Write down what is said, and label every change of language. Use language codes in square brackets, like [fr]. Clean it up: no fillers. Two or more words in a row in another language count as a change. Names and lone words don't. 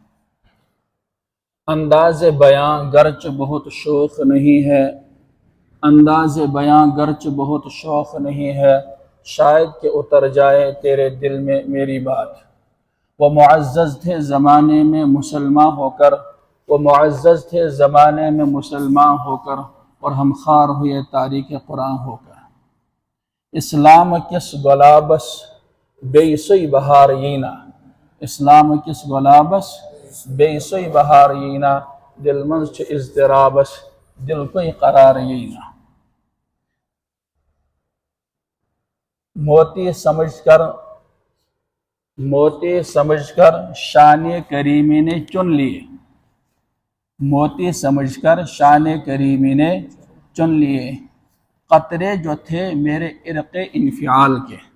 [ur] انداز بیان گرچہ بہت شوق نہیں ہے انداز بیان گرچہ بہت شوق نہیں ہے شاید کہ اتر جائے تیرے دل میں میری بات وہ معزز تھے زمانے میں مسلمان ہو کر وہ معزز تھے زمانے میں مسلمان ہو کر [ks] اور ہم خار ہوئے تاریخ قرآن ہو کر اسلام کس گلابس بے سوئی بہار یینا اسلام کس گلابس بے سوئی بہار یینا دل منز چھ اضطرابس دل کوئی قرار یینا موتی [ur] سمجھ کر شان کریمی نے چن لیے موتی سمجھ کر شان کریمی نے چن لیے قطرے جو تھے میرے عرق انفعال کے